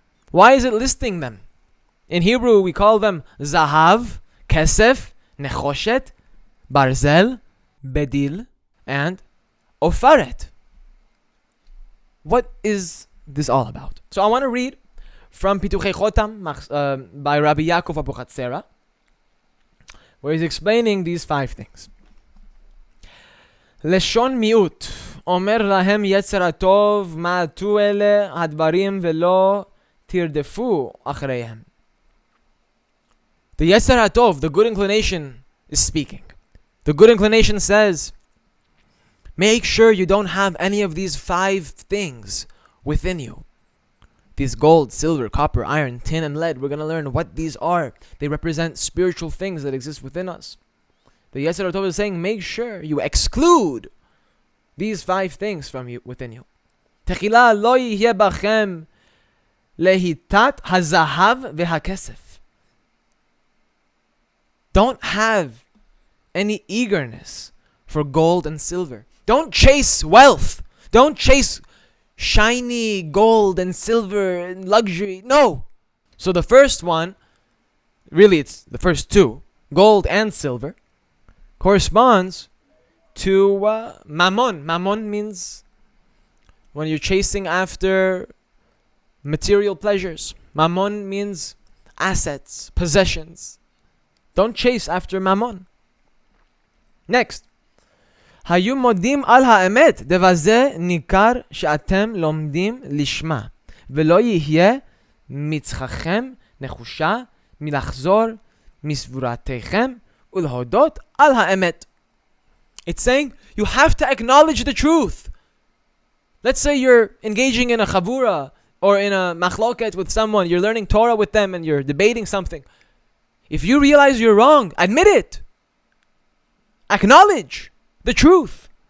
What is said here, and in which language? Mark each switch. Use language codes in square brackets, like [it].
[en] Why is it listing them? In Hebrew, we call them [he] zahav, kesef, nechoshet, barzel, bedil, [en] and [he] ofaret. [en] what is this all about? So I want to read from Pituchei Chotam by Rabbi Yaakov Abuchatzera, where he's explaining these 5 things. [he] לשון מיעוט אומר להם יצר הטוב מעטו אלה הדברים ולא תרדפו אחריהם. [en] The Yetzer HaTov, the good inclination, is speaking. The good inclination says, make sure you don't have any of these 5 things within you. These gold, silver, copper, iron, tin, and lead. We're going to learn what these are. They represent spiritual things that exist within us. The Yetzer HaTov is saying, make sure you exclude these 5 things from you within you. [he] תחילה לא יהיה בכם להיטת הזהב והכסף. [en] Don't have any eagerness for gold and silver. Don't chase wealth. Don't chase shiny gold and silver and luxury. No. So the first one, really it's the first 2, gold and silver, corresponds to mammon. Mammon means when you're chasing after material pleasures. Mammon means assets, possessions. Don't chase after mammon. Next. [he] היו מודים על האמת, דבזה ניכר שאתם לומדים לשמה, ולא יהיה מצחכם נחושה מלחזור מסבורתכם ולהודות על האמת. [en] It's saying you have to acknowledge the truth. Let's say you're engaging in a chavura or in a machloket with someone, you're learning Torah with them and you're debating something. If you realize you're wrong, admit it. Acknowledge the truth.